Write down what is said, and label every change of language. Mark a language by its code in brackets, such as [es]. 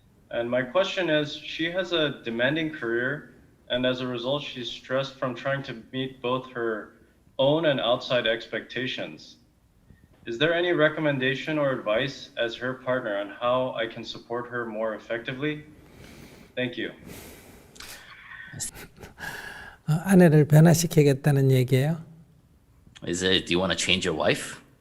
[en] And my question is, she has a demanding career, and as a result, she's stressed from trying to meet both her own and outside expectations. Is there any recommendation or advice as her partner on how I can support her more effectively? Thank you. [ko] 아내를 변화시키겠다는 얘기예요. [en] Is it, do you want to change your wife?